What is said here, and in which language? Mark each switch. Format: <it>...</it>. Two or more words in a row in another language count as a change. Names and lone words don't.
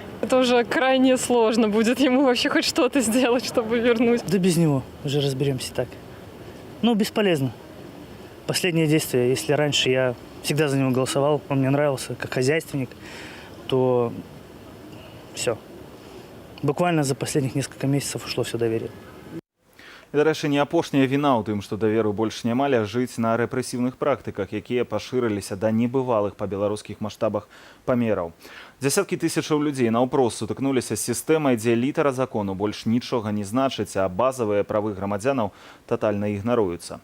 <ru>Это уже крайне сложно будет ему вообще хоть что-то сделать, чтобы вернуть. Да без него уже разберемся так. Ну, бесполезно. Последнее действие, если раньше я всегда за него голосовал, он мне нравился как хозяйственник, то все. Буквально за последних несколько месяцев ушло все доверие.</ru> <be>І, дарэчы, не апошняя віна ў тым, што даверу больш няма, ляжыць на рэпрэсіўных практыках, якія пашырыліся да небывалых па беларускіх маштабах памераў. Дзясяткі тысячаў людзей наўпрост сутыкнуліся з сістэмай, дзе літара закону больш нічога не значыць, а базавыя правы грамадзянаў татальна ігнаруюцца.</be>